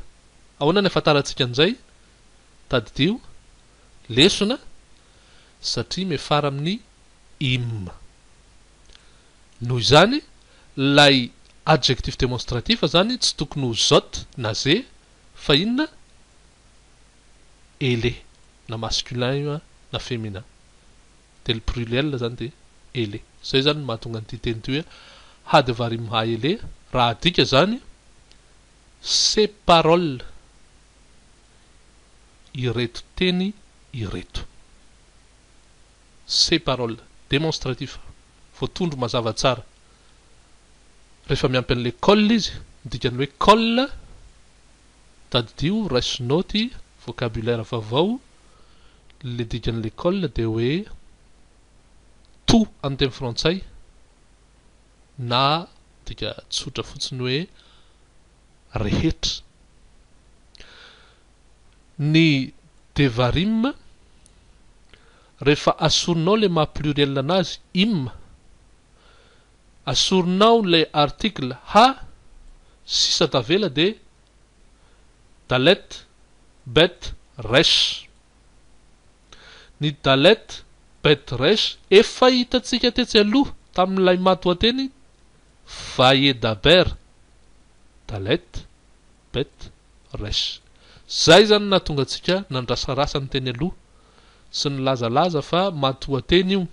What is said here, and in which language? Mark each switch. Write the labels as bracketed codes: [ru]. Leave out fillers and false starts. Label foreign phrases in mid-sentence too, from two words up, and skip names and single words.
[mg] Ahoana ny afantarantsika an'izay? Tadidio lesona satria mefara amin'ny im. Noho izany lay [fr] adjectif démonstratif [mg] zany tsy tokony ho zot na ze fa inona? Ele, na masculin io na féminin. De le pluriel zany de ele. Zay zany mahatonga an'ity teny ty hoe [he] ha devarim ha ele. [mg] Raha adika zany [fr] ces paroles, [mg] ireto teny ireto. [fr] Ces paroles démonstratif, [mg] voatondro mazava tsara. Rehefa miampy an'le colle izy, dikany hoe colle, tadidio raiso noty, vocabulaire vaovao, le dikan'le colle de hoe tout amin'ny teny frantsay, na dika tsotra fotsiny hoe rehetra. Ny devarim rehefa asorinao le maha pluriel anazy im, asorinao le article ha sisa tavela de [he] dalet bet resh. [mg] Ny [he] dalet bet resh [mg] efa hitatsika tetsy aloha tamin'ilay matoateny vaedaber, [he] dalet bet resh. [mg] Zay zany nahatonga antsika nandrasarasa ny teny aloha sy ny lazalaza fa matoateny io.